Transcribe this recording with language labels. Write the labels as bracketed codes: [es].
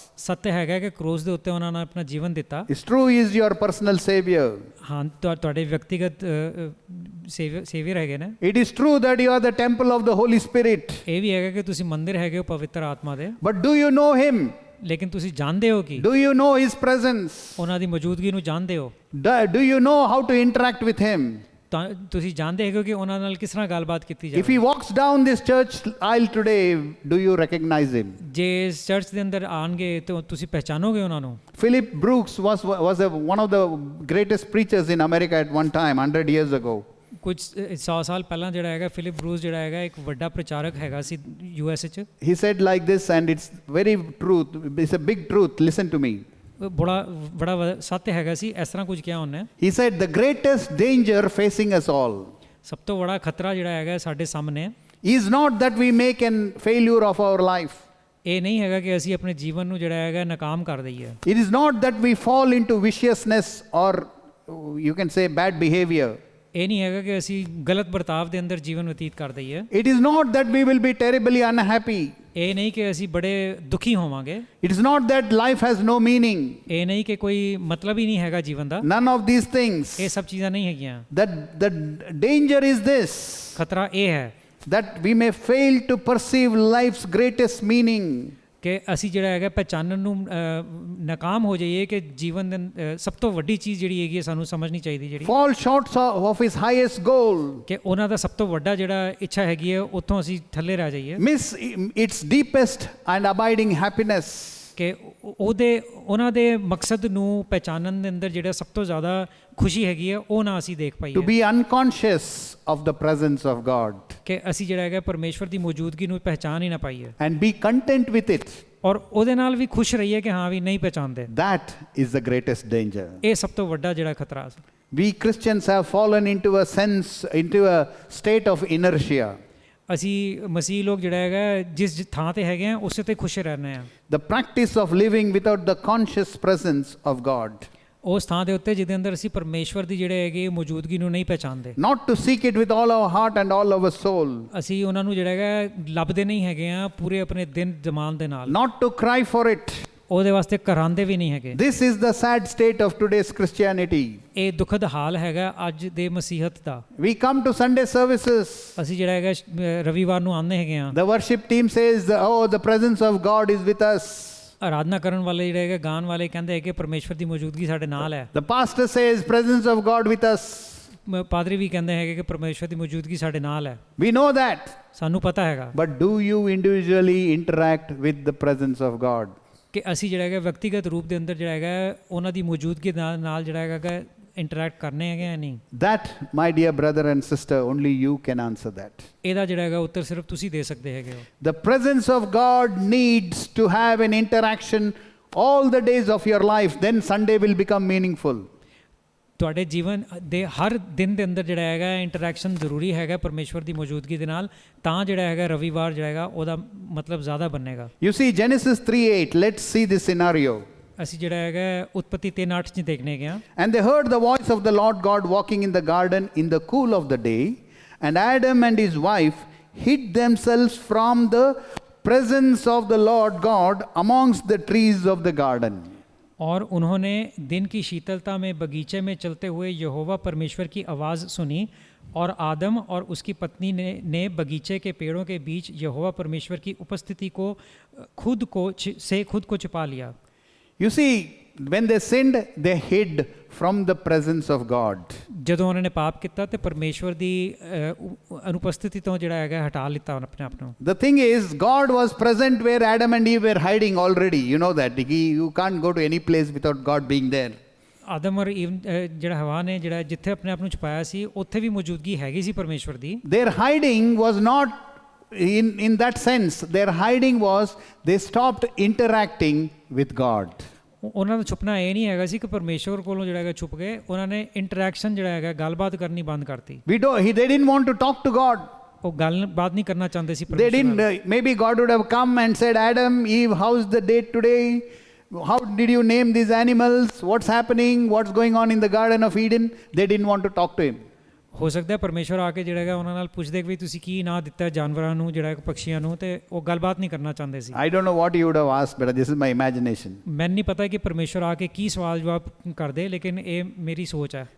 [pa] ਸੱਤ ਹੈਗਾ ਕਿ ਕਰੂਸ ਦੇ ਉੱਤੇ ਉਹਨਾਂ ਨੇ ਆਪਣਾ ਜੀਵਨ ਦਿੱਤਾ। [en] It's true he is your personal savior. [pa] ਹਾਂ, ਤੁਹਾਡੇ ਵਿਅਕਤੀਗਤ ਸੇਵੀਅਰ ਹੈਗੇ ਨੇ। [en] It is true that you are the temple of the Holy Spirit. [pa] ਇਹ ਵੀ ਹੈਗਾ ਕਿ ਤੁਸੀਂ ਮੰਦਿਰ ਹੈਗੇ ਹੋ ਪਵਿੱਤਰ ਆਤਮਾ ਦੇ। [en] But do you know him? [pa] ਲੇਕਿਨ ਤੁਸੀਂ ਜਾਣਦੇ ਹੋ ਕਿ [en] Do you know his presence? [pa] ਉਹਨਾਂ ਦੀ ਮੌਜੂਦਗੀ ਨੂੰ ਜਾਣਦੇ ਹੋ? [en] Do you know how to interact with him? [pa] ਤੁਸੀਂ ਜਾਣਦੇ ਹੋ ਕਿ ਉਹਨਾਂ ਨਾਲ ਕਿਸ ਤਰ੍ਹਾਂ ਗੱਲਬਾਤ ਕੀਤੀ ਜਾਵੇ? [en] If he walks down this church aisle today, do you recognize him? [pa] ਜੇ ਚਰਚ ਦੇ ਅੰਦਰ ਆਣਗੇ ਤਾਂ ਤੁਸੀਂ ਪਹਿਚਾਨੋਗੇ ਉਹਨਾਂ ਨੂੰ। [en] Philip Brooks was one of the greatest preachers in America at one time, 100 years ago. [pa] ਕੁਝ 100 ਸਾਲ ਪਹਿਲਾਂ ਜਿਹੜਾ ਹੈਗਾ ਫਿਲਿਪ ਬਰੂਸ ਜਿਹੜਾ ਹੈਗਾ ਇੱਕ ਵੱਡਾ ਪ੍ਰਚਾਰਕ ਹੈਗਾ ਸੀ US 'ਚ। [en] He said like this, and it's very truth. It's a big truth. Listen to me. [pa] ਬੜਾ ਸੱਤ ਹੈਗਾ ਸੀ, ਇਸ ਤਰ੍ਹਾਂ ਕੁਝ ਕਿਹਾ ਉਹਨੇ। [en] He said the greatest danger facing us all [pa] ਸਭ ਤੋਂ ਬੜਾ ਖਤਰਾ ਜਿਹੜਾ ਹੈਗਾ ਸਾਡੇ ਸਾਹਮਣੇ [en] is not that we make a failure of our life. [pa] ਇਹ ਨਹੀਂ ਹੈਗਾ ਕਿ ਅਸੀਂ ਆਪਣੇ ਜੀਵਨ ਨੂੰ ਜਿਹੜਾ ਹੈਗਾ ਨਾਕਾਮ ਕਰ ਦਈਏ। [en] It is not that we fall into viciousness or you can say bad behavior. [pa] ਇਹ ਨਹੀਂ ਹੈਗਾ ਕਿ ਅਸੀਂ ਗਲਤ ਵਰਤਾਵ ਦੇ ਅੰਦਰ ਜੀਵਨ ਬਤੀਤ ਕਰ ਦਈਏ। [en] It is not that we will be terribly unhappy. [pa] ਇਹ ਨਹੀਂ ਕਿ ਅਸੀਂ ਬੜੇ ਦੁਖੀ ਹੋਵਾਂਗੇ। [en] It is not that life has no meaning. [pa] ਇਹ ਨਹੀਂ ਕਿ ਕੋਈ ਮਤਲਬ ਹੀ ਨਹੀਂ ਹੈਗਾ ਜੀਵਨ ਦਾ। [en] None of these things. [pa] ਇਹ ਸਭ ਚੀਜ਼ਾਂ ਨਹੀਂ ਹੈਗੀਆਂ। [en] The danger is this, [pa] ਖਤਰਾ ਇਹ ਹੈ [en] that we may fail to perceive life's greatest meaning. [pa] ਕਿ ਅਸੀਂ ਜਿਹੜਾ ਹੈਗਾ ਪਹਿਚਾਨਣ ਨੂੰ ਨਾਕਾਮ ਹੋ ਜਾਈਏ ਕਿ ਜੀਵਨ ਦੇ ਸਭ ਤੋਂ ਵੱਡੀ ਚੀਜ਼ ਜਿਹੜੀ ਹੈਗੀ ਸਾਨੂੰ ਸਮਝਣੀ ਚਾਹੀਦੀ ਜਿਹੜੀ [en] Fall short of his highest goal. [pa] ਕਿ ਉਹਨਾਂ ਦਾ ਸਭ ਤੋਂ ਵੱਡਾ ਜਿਹੜਾ ਇੱਛਾ ਹੈਗੀ ਹੈ ਉੱਥੋਂ ਅਸੀਂ ਥੱਲੇ ਰਹਿ ਜਾਈਏ। [en] Miss its deepest and abiding happiness. [pa] ਕਿ ਉਹਨਾਂ ਦੇ ਮਕਸਦ ਨੂੰ ਪਹਿਚਾਨਣ ਦੇ ਅੰਦਰ ਜਿਹੜਾ ਸਭ ਤੋਂ ਜ਼ਿਆਦਾ ਖੁਸ਼ੀ ਹੈਗੀ ਹੈ ਉਹ ਨਾ ਅਸੀਂ ਦੇਖ [en] To [pa] ਪਾਈਏ। [en] be unconscious of the presence of God [pa] ਕਿ ਅਸੀਂ ਜਿਹੜਾ ਹੈਗਾ ਪਰਮੇਸ਼ਵਰ ਦੀ ਮੌਜੂਦਗੀ ਨੂੰ ਪਹਿਚਾਨ ਹੀ ਨਾ ਪਾਈਏ [en] and be content with it. [pa] ਔਰ ਉਹਦੇ ਨਾਲ ਵੀ ਖੁਸ਼ ਰਹੀਏ ਕਿ ਹਾਂ ਵੀ ਨਹੀਂ ਪਹਿਚਾਨਦੇ। [en] That is the greatest danger. [pa] ਇਹ ਸਭ ਤੋਂ ਵੱਡਾ ਜਿਹੜਾ ਖਤਰਾ ਸੀ। [en] We Christians have fallen into a state of inertia. [pa] ਅਸੀਂ ਮਸੀਹ ਲੋਕ ਜਿਹੜਾ ਹੈਗਾ ਜਿਸ ਥਾਂ ਤੇ ਹੈਗੇ ਆ ਉਸੇ ਤੇ ਖੁਸ਼ ਰਹਿੰਦੇ ਆ। [en] The practice of living without the conscious presence of God. [pa] ਉਸ ਥਾਂ ਦੇ ਉੱਤੇ ਜਿਹਦੇ ਅੰਦਰ ਅਸੀਂ ਪਰਮੇਸ਼ਵਰ ਦੀ ਜਿਹੜੇ ਹੈਗੇ ਮੌਜੂਦਗੀ ਨੂੰ ਨਹੀਂ ਪਹਿਚਾਨਦੇ। [en] Not to seek it with all our heart and all our soul. [pa] ਅਸੀਂ ਉਹਨਾਂ ਨੂੰ ਜਿਹੜਾ ਹੈਗਾ ਲੱਭਦੇ ਨਹੀਂ ਹੈਗੇ ਆ ਪੂਰੇ ਆਪਣੇ ਦਿਨ ਜਮਾਨ ਦੇ ਨਾਲ। [en] Not to cry for it. [pa] ਉਹਦੇ ਵਾਸਤੇ ਕਰਾਂਦੇ ਵੀ ਨਹੀਂ ਹੈਗੇ। [en] This is the sad state of today's Christianity. [pa] ਇਹ ਦੁਖਦ ਹਾਲ ਹੈਗਾ ਅੱਜ ਦੇ ਮਸੀਹਤ ਦਾ। [en] We come to Sunday services. [pa] ਅਸੀਂ ਜਿਹੜਾ ਹੈਗਾ ਰਵੀਵਾਰ ਨੂੰ ਆਉਂਦੇ ਹੈਗੇ ਆ। [en] The worship team says, oh, the presence of God is with us. [pa] ਆਰਾਧਨਾ ਕਰਨ ਵਾਲੇ ਜਿਹੜੇ ਹੈਗੇ ਗਾਣ ਵਾਲੇ ਕਹਿੰਦੇ ਹੈ ਕਿ ਪਰਮੇਸ਼ਵਰ ਦੀ ਮੌਜੂਦਗੀ ਸਾਡੇ ਨਾਲ ਹੈ। [en] The pastor says, presence of God with us. [pa] ਪਾਦਰੀ ਵੀ ਕਹਿੰਦੇ ਹੈਗੇ ਕਿ ਪਰਮੇਸ਼ਵਰ ਦੀ ਮੌਜੂਦਗੀ ਸਾਡੇ ਨਾਲ ਹੈ। [en] We know that. [pa] ਸਾਨੂੰ ਪਤਾ ਹੈਗਾ। [en] But do you individually interact with the presence of God? [pa] ਕਿ ਅਸੀਂ ਜਿਹੜਾ ਹੈਗਾ ਵਿਅਕਤੀਗਤ ਰੂਪ ਦੇ ਅੰਦਰ ਜਿਹੜਾ ਹੈਗਾ ਉਹਨਾਂ ਦੀ ਮੌਜੂਦਗੀ ਨਾਲ ਜਿਹੜਾ ਹੈਗਾ ਇੰਟਰੈਕਟ ਕਰਨੇ ਹੈਗੇ ਜਾਂ ਨਹੀਂ। [en] That, my dear brother and sister, only you can answer that. [pa] ਇਹਦਾ ਜਿਹੜਾ ਹੈਗਾ ਉੱਤਰ ਸਿਰਫ ਤੁਸੀਂ ਦੇ ਸਕਦੇ ਹੈਗੇ ਹੋ। [en] The presence of God needs to have an interaction all the days of your life. Then Sunday will become meaningful. [pa] ਤੁਹਾਡੇ ਜੀਵਨ ਦੇ ਹਰ ਦਿਨ ਦੇ ਅੰਦਰ ਜਿਹੜਾ ਹੈਗਾ ਇੰਟਰੈਕਸ਼ਨ ਜ਼ਰੂਰੀ ਹੈਗਾ ਪਰਮੇਸ਼ਵਰ ਦੀ ਮੌਜੂਦਗੀ ਦੇ ਨਾਲ, ਤਾਂ ਜਿਹੜਾ ਹੈਗਾ ਰਵੀਵਾਰ ਜਿਹੜਾ ਹੈਗਾ ਉਹਦਾ ਮਤਲਬ ਜ਼ਿਆਦਾ ਬਣੇਗਾ। [en] You see Genesis 3:8. Let's see this scenario. [pa] ਅਸੀਂ ਜਿਹੜਾ ਹੈਗਾ ਉਤਪਤੀ 3:8 ਚ ਦੇਖਣੇ ਗਿਆ। [en] And they heard the voice of the Lord God walking in the garden in the cool of the day, and Adam and his wife hid themselves from the presence of the Lord God amongst the trees of the garden. [hi] और उन्होंने दिन की शीतलता में बगीचे में चलते हुए यहोवा परमेश्वर की आवाज़ सुनी, और आदम और उसकी पत्नी ने बगीचे के पेड़ों के बीच यहोवा परमेश्वर की उपस्थिति को खुद को छिपा लिया। [en] You see, when they sinned, they hid from the presence of God. [pa] ਜਦੋਂ ਉਹਨਾਂ ਨੇ ਪਾਪ ਕੀਤਾ ਤੇ ਪਰਮੇਸ਼ਵਰ ਦੀ ਅਨੁਪਸਥਿਤੀ ਤੋਂ ਜਿਹੜਾ ਹੈਗਾ ਹਟਾ ਲਿੱਤਾ ਆਪਣੇ ਆਪ ਨੂੰ। [en] The thing is, God was present where Adam and Eve were hiding already. You know that. You can't go to any place without God being there. [pa] ਆਦਮ ਔਰ ਈਵ ਜਿਹੜਾ ਹਵਾ ਨੇ ਜਿਹੜਾ ਜਿੱਥੇ ਆਪਣੇ ਆਪ ਨੂੰ ਛੁਪਾਇਆ ਸੀ ਉੱਥੇ ਵੀ ਮੌਜੂਦਗੀ ਹੈਗੀ ਸੀ ਪਰਮੇਸ਼ਵਰ ਦੀ। [en] Their hiding was not in that sense. Their hiding was they stopped interacting with God. [pa] ਉਹਨਾਂ ਦਾ ਛੁਪਣਾ ਇਹ ਨਹੀਂ ਹੈਗਾ ਸੀ ਕਿ ਪਰਮੇਸ਼ਵਰ ਕੋਲੋਂ ਜਿਹੜਾ ਹੈਗਾ ਛੁਪ ਗਏ, ਉਹਨਾਂ ਨੇ ਇੰਟਰੈਕਸ਼ਨ ਜਿਹੜਾ ਹੈਗਾ ਗੱਲਬਾਤ ਕਰਨੀ ਬੰਦ ਕਰਤੀ। [en] They didn't want to talk to God. [pa] ਉਹ ਗੱਲਬਾਤ ਨਹੀਂ ਕਰਨਾ ਚਾਹੁੰਦੇ ਸੀ [en] They [pa] ਪਰਮੇਸ਼ਵਰ ਨਾਲ। [en] didn't. Maybe God would have come and said, Adam, Eve, how's the day today? How did you name these animals? What's happening? What's going on in the Garden of Eden? They didn't want to talk to him. [pa] ਹੋ ਸਕਦਾ ਹੈ ਪਰਮੇਸ਼ਵਰ ਆ ਕੇ ਜਿਹੜਾ ਹੈਗਾ ਉਹਨਾਂ ਨਾਲ ਪੁੱਛਦੇ ਕਿ ਵੀ ਤੁਸੀਂ ਕੀ ਨਾਂ ਦਿੱਤਾ ਜਾਨਵਰਾਂ ਨੂੰ ਜਿਹੜਾ ਪੰਛੀਆਂ ਨੂੰ, ਤੇ ਉਹ ਗੱਲਬਾਤ ਨਹੀਂ ਕਰਨਾ ਚਾਹੁੰਦੇ ਸੀ। [en] I don't know what you would have asked, but this is my imagination. [pa] ਮੈਨੂੰ ਨਹੀਂ ਪਤਾ ਕਿ ਪਰਮੇਸ਼ਵਰ ਆ ਕੇ ਕੀ ਸਵਾਲ ਜਵਾਬ ਕਰਦੇ, ਲੇਕਿਨ ਇਹ ਮੇਰੀ ਸੋਚ ਹੈ।